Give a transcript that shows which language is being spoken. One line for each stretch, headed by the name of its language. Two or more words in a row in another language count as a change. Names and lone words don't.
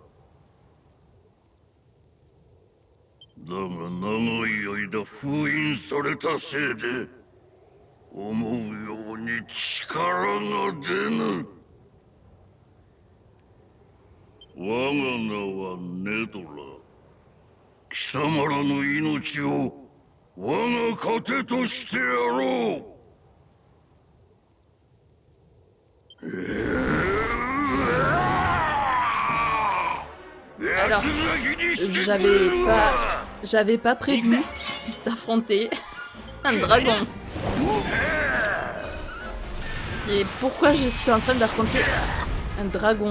Japanese: だが長い間封印されたせいで、思うように力が出ぬ。我が名はネドラ。貴様らの命を我が糧としてやろう。
French: Alors, j'avais pas prévu d'affronter un dragon. C'est pourquoi je suis en train d'affronter un dragon.